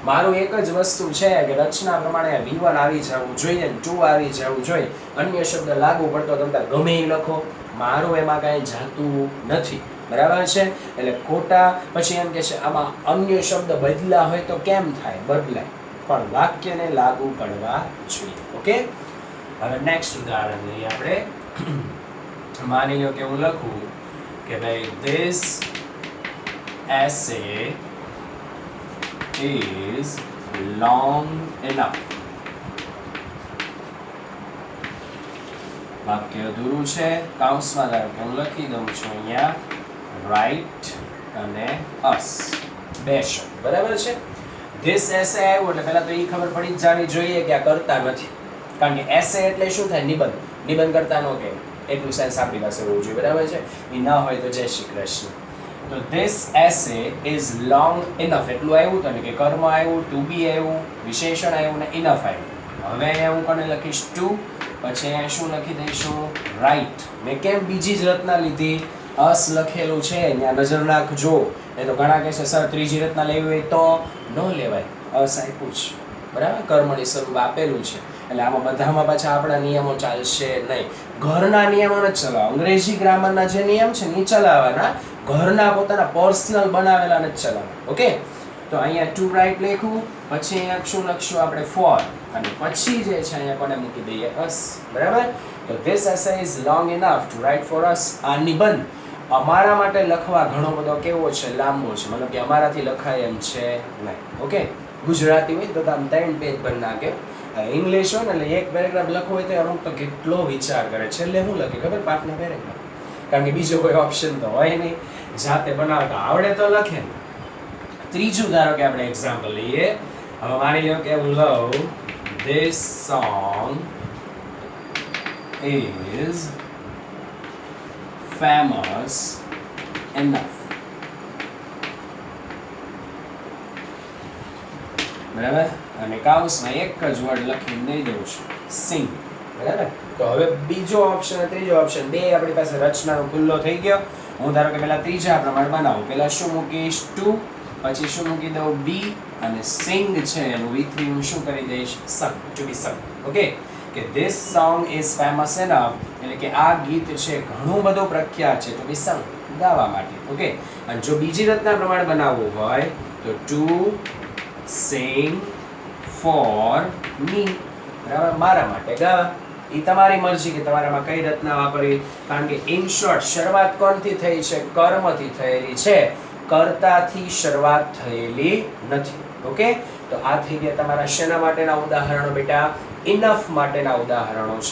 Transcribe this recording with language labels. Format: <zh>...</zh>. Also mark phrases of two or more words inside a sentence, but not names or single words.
<gu>મારું એક જ વસ્તુ છે કે રચના પ્રમાણે V1 આવી જવું જોઈએ, 2 આવી જવું જોઈએ, અન્ય શબ્દ લાગુ પડતો તમે ગમે એ લખો, મારું એમાં કાંઈ જાતું નથી, બરાબર છે. એટલે ખોટા પછી એમ કે છે આમાં અન્ય શબ્દ બદલા હોય તો કેમ થાય, બદલાય, પણ વાક્યને લાગુ પડવા જોઈએ. ઓકે, હવે નેક્સ્ટ ઉદાહરણ લઈએ આપણે. માની લો કે હું લખું કે ભાઈ</gu> <en>this essay is long enough.</en> <gu>વાક્ય અધૂરું છે, કૌંસમાં ધારો કે હું લખી દઉં છું અહીંયા right અને us, બે શબ્દ, બરાબર છે.</gu> <en>this essay</en> <gu>આવ્યું એટલે પહેલા તો એ ખબર પડી જ જાવી જોઈએ કે આ કરતા નથી, કારણ કે essay એટલે શું થાય, નિબંધ. નિબંધ કરતા નો કે એટલું સેન્સ આપણી પાસે હોવું જોઈએ, બરાબર છે. એ ના હોય તો જય શ્રી કૃષ્ણ. તો</gu> <en>this essay is long enough</en> <gu>એટલું આવ્યું તો ને કે કર્મ આવ્યું,</gu> <en>to be</en> <gu>આવ્યું, વિશેષણ આવ્યું ને enough આવ્યું. હવે અહીંયા હું કોને લખીશ to, પછી અહીંયા શું લખી દઈશું right. મેં કેમ બીજી જ રચના લીધી, us લખેલું છે અહીંયા નજર નાખજો. એ તો ઘણા કહેશે સર ત્રીજી રચના લેવી હોય તો ન લેવાય, us આપ્યું છે, બરાબર, કર્મની સ્વરૂપ આપેલું છે. એટલે આમાં બધામાં પાછા આપણા નિયમો ચાલશે નહીં. ઘરના નિયમો નથી ચલાવવા, અંગ્રેજી ગ્રામરના જે નિયમ છે ને ચલાવવાના, ઘરના પોતાના પર્સનલ બનાવેલા નથી ચલાવવા. ઓકે, તો અહીંયા</gu> <en>to write</en> <gu>લખ્યું, પછી અહીંયા શું લખશું આપણે ફોર, અને પછી જે છે અહીંયા કોને મૂકી દઈએ us, બરાબર.</gu> <en>તો this essay is long enough to write for us.</en> <gu>આ નિબંધ અમારા માટે લખવા ઘણો બધો કેવો છે, લાંબો છે, મતલબ કે અમારાથી લખાય એમ છે નહીં. ઓકે, ગુજરાતી હોય તો તમે 3 પેજ પર નાખે, ઇંગ્લિશ હોય ને એટલે એક પેરેગ્રાફ લખવો હોય તો અમુક તો કેટલો વિચાર કરે, છેલ્લે હું લખે ખબર, પાઠના પેરેગ્રાફ, કારણ કે બીજો કોઈ ઓપ્શન તો હોય નહીં, જાતે બનાવતા આવડે તો લખે ને. ત્રીજું ધારો કે આપણે એક્ઝામ્પલ લઈએ. હવે માની લો કે હું લઉં</gu> <en>this song is famous enough,</en> <gu>બરાબર, અને કાઉન્સમાં એક જ વર્ડ લખીને દઈ દઉં છું sing, બરાબર. તો હવે બીજો ઓપ્શન અને ત્રીજો ઓપ્શન બે આપણી પાસે રચનાનો ખુલ્લો થઈ ગયો. હું ધારો કે પહેલા ત્રીજા પ્રમાણે બનાવું, પહેલા શું મૂકીશ to, પછી શું મૂકી દઉં be, અને sing છે એનું V3 હું શું કરી દઈશ sung,</gu> <en>to be sung.</en> <gu>ઓકે, કે</gu> <en>this song is famous enough</en> <gu>એટલે કે આ ગીત છે ઘણું બધું પ્રખ્યાત છે</gu> <en>to be sung,</en> <gu>ગાવા માટે. ઓકે, અને જો બીજી રચના પ્રમાણે બનાવવું હોય તો</gu> <en>to sing for me,</en> <gu>બરાબર, મારા માટે ગાવા. એ તમારી મરજી કે તમારામાં કઈ રચના વાપરવી, કારણ કે</gu> <en>in short</en> <gu>શરૂઆત કોણથી થઈ છે, કર્મથી થયેલી છે, કર્તાથી શરૂઆત થયેલી નથી. ઓકે, તો આ થઈ ગયા તમારા શેના માટેના ઉદાહરણો બેટા, ઇનફ માટેના ઉદાહરણો છે.</gu>